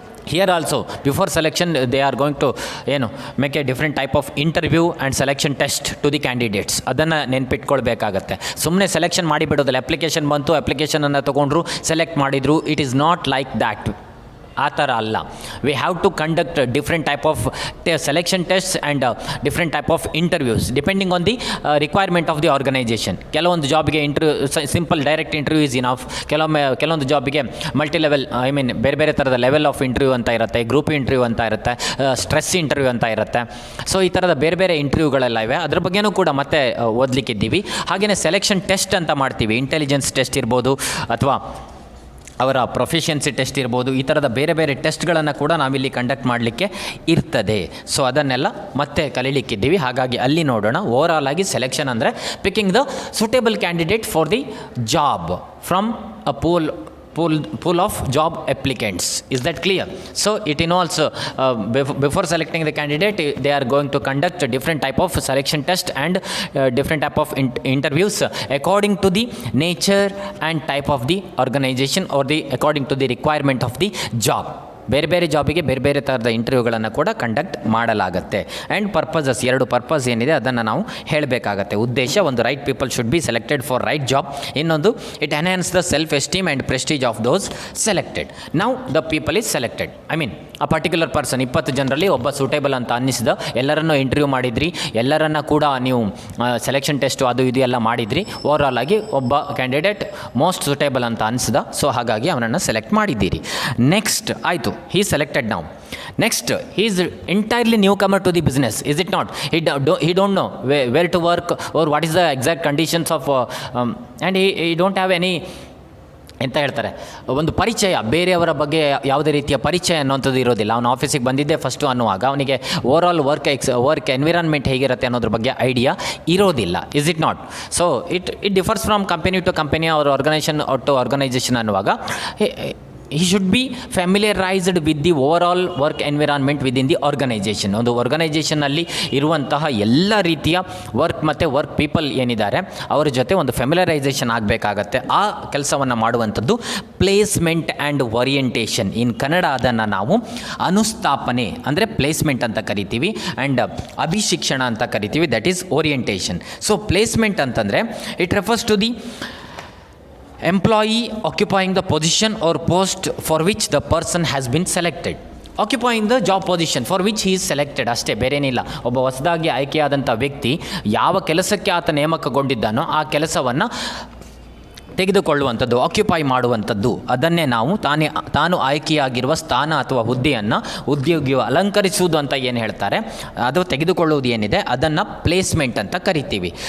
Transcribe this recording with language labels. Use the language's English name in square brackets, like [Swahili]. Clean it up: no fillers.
[English] Here also, before selection, they are going to make a different type of interview and selection test to the candidates. [Kannada] ಅದನ್ನು ನೆನ್ಪಿಟ್ಕೊಳ್ಬೇಕಾಗತ್ತೆ. ಸುಮ್ಮನೆ selection ಮಾಡಿಬಿಡೋದಿಲ್ಲ. Application ಬಂತು, ಅಪ್ಲಿಕೇಶನನ್ನು ತೊಗೊಂಡ್ರು, select ಮಾಡಿದರು. [English] It is not like that. [Kannada] ಆ ಥರ ಅಲ್ಲ. [English] We have to conduct different type of selection test and different type of interviews depending on the requirement of the organisation. [Kannada] ಕೆಲವೊಂದು ಜಾಬ್ಗೆ [English] Simple direct interview is enough. [Kannada] ಕೆಲವೊಂದು ಜಾಬಿಗೆ multi level, ಬೇರೆ ಬೇರೆ ಥರದ level of interview ಅಂತ ಇರುತ್ತೆ, group interview ಅಂತ ಇರುತ್ತೆ, stress interview ಅಂತ ಇರುತ್ತೆ. ಸೊ ಈ ಥರದ ಬೇರೆ ಬೇರೆ ಇಂಟರ್ವ್ಯೂಗಳೆಲ್ಲ ಇವೆ. ಅದ್ರ ಬಗ್ಗೆನೂ ಕೂಡ ಮತ್ತೆ ಓದಲಿಕ್ಕಿದ್ದೀವಿ. ಹಾಗೆಯೇ ಸೆಲೆಕ್ಷನ್ ಟೆಸ್ಟ್ ಅಂತ ಮಾಡ್ತೀವಿ. ಇಂಟೆಲಿಜೆನ್ಸ್ ಟೆಸ್ಟ್ ಇರ್ಬೋದು, ಅಥವಾ ಅವರ ಪ್ರೊಫಿಷಿಯನ್ಸಿ ಟೆಸ್ಟ್ ಇರ್ಬೋದು. ಈ ಥರದ ಬೇರೆ ಬೇರೆ ಟೆಸ್ಟ್ಗಳನ್ನು ಕೂಡ ನಾವಿಲ್ಲಿ ಕಂಡಕ್ಟ್ ಮಾಡಲಿಕ್ಕೆ ಇರ್ತದೆ. ಸೊ ಅದನ್ನೆಲ್ಲ ಮತ್ತೆ ಕಲೀಲಿಕ್ಕಿದ್ದೀವಿ. ಹಾಗಾಗಿ ಅಲ್ಲಿ ನೋಡೋಣ. ಓವರಾಲ್ ಆಗಿ ಸೆಲೆಕ್ಷನ್ ಅಂದರೆ [English] Picking the suitable candidate for the job from a pool of job applicants. Is that clear? So it involves before selecting the candidate, they are going to conduct a different type of selection test and different type of interviews according to the nature and type of the organization, or according to the requirement of the job. [Kannada] ಬೇರೆ ಬೇರೆ ಜಾಬಿಗೆ ಬೇರೆ ಬೇರೆ ಥರದ ಇಂಟರ್ವ್ಯೂಗಳನ್ನು ಕೂಡ conduct ಮಾಡಲಾಗುತ್ತೆ. And purposes, 2 purpose ಏನಿದೆ ಅದನ್ನು ನಾವು ಹೇಳಬೇಕಾಗತ್ತೆ. [English] ಉದ್ದೇಶ, ಒಂದು right people should be selected for right job. ಇನ್ನೊಂದು, it enhance the self esteem and prestige of those selected. Now the people is selected. [Kannada] ಆ ಪರ್ಟಿಕ್ಯುಲರ್ ಪರ್ಸನ್ 20 ಜನರಲ್ಲಿ ಒಬ್ಬ ಸೂಟೇಬಲ್ ಅಂತ ಅನ್ನಿಸಿದ. ಎಲ್ಲರನ್ನೂ ಇಂಟರ್ವ್ಯೂ ಮಾಡಿದ್ರಿ, ಎಲ್ಲರನ್ನ ಕೂಡ ನೀವು ಸೆಲೆಕ್ಷನ್ ಟೆಸ್ಟು ಅದು ಇದು ಎಲ್ಲ ಮಾಡಿದ್ರಿ. ಓವರಾಲ್ ಆಗಿ ಒಬ್ಬ ಕ್ಯಾಂಡಿಡೇಟ್ ಮೋಸ್ಟ್ ಸೂಟೇಬಲ್ ಅಂತ ಅನಿಸಿದ. ಸೊ ಹಾಗಾಗಿ ಅವನನ್ನು ಸೆಲೆಕ್ಟ್ ಮಾಡಿದ್ದೀರಿ. ನೆಕ್ಸ್ಟ್ ಆಯಿತು, [English] he is selected now. Next, he is entirely newcomer to the business, is it not? He don't know where to work or what is the exact conditions of and he don't have any [Kannada] ಎಂತ ಹೇಳ್ತಾರೆ, ಒಂದು ಪರಿಚಯ, ಬೇರೆಯವರ ಬಗ್ಗೆ ಯಾವುದೇ ರೀತಿಯ ಪರಿಚಯ ಅನ್ನೋಂಥದ್ದು ಇರೋದಿಲ್ಲ. ಅವನು ಆಫೀಸಿಗೆ ಬಂದಿದ್ದೆ ಫಸ್ಟು ಅನ್ನುವಾಗ ಅವನಿಗೆ ಓವರಾಲ್ ವರ್ಕ್ ಎನ್ವಿರಾನ್ಮೆಂಟ್ ಹೇಗಿರುತ್ತೆ ಅನ್ನೋದ್ರ ಬಗ್ಗೆ ಐಡಿಯಾ ಇರೋದಿಲ್ಲ. [English] Is it not? So it differs from company to company or organisation to organisation ಅನ್ನುವಾಗ he should be familiarized with the overall work environment within the organization. [Kannada] ಒಂದು ಆರ್ಗನೈಜೇಷನಲ್ಲಿ ಇರುವಂತಹ ಎಲ್ಲ ರೀತಿಯ ವರ್ಕ್ ಪೀಪಲ್ ಏನಿದ್ದಾರೆ ಅವರ ಜೊತೆ ಒಂದು ಫ್ಯಾಮಿಲರೈಸೇಷನ್ ಆಗಬೇಕಾಗತ್ತೆ. ಆ ಕೆಲಸವನ್ನು ಮಾಡುವಂಥದ್ದು ಪ್ಲೇಸ್ಮೆಂಟ್ ಆ್ಯಂಡ್ ಓರಿಯೆಂಟೇಷನ್. ಇನ್ ಕನ್ನಡ ಅದನ್ನು ನಾವು ಅನುಸ್ಥಾಪನೆ ಅಂದರೆ ಪ್ಲೇಸ್ಮೆಂಟ್ ಅಂತ ಕರಿತೀವಿ, ಆ್ಯಂಡ್ ಅಭಿಶಿಕ್ಷಣ ಅಂತ ಕರಿತೀವಿ. [English] That is orientation. So placement ಅಂತಂದರೆ it refers to the employee occupying the position or post for which the person has been selected. Occupying the job position for which he is selected, [Kannada] ಅಷ್ಟೇ, ಬೇರೇನಿಲ್ಲ. ಒಬ್ಬ ಹೊಸದಾಗಿ ಆಯ್ಕೆಯಾದಂಥ ವ್ಯಕ್ತಿ ಯಾವ ಕೆಲಸಕ್ಕೆ ಆತ ನೇಮಕಗೊಂಡಿದ್ದಾನೋ ಆ ಕೆಲಸವನ್ನು ತೆಗೆದುಕೊಳ್ಳುವಂಥದ್ದು, ಆಕ್ಯುಪೈ ಮಾಡುವಂಥದ್ದು, ಅದನ್ನೇ ನಾವು ತಾನು ಆಯ್ಕೆಯಾಗಿರುವ ಸ್ಥಾನ ಅಥವಾ ಹುದ್ದೆಯನ್ನು ಉದ್ಯೋಗಿಯು ಅಲಂಕರಿಸುವುದು ಅಂತ ಏನು ಹೇಳ್ತಾರೆ, ಅದು ತೆಗೆದುಕೊಳ್ಳುವುದು ಏನಿದೆ ಅದನ್ನು ಪ್ಲೇಸ್ಮೆಂಟ್ ಅಂತ ಕರಿತೀವಿ.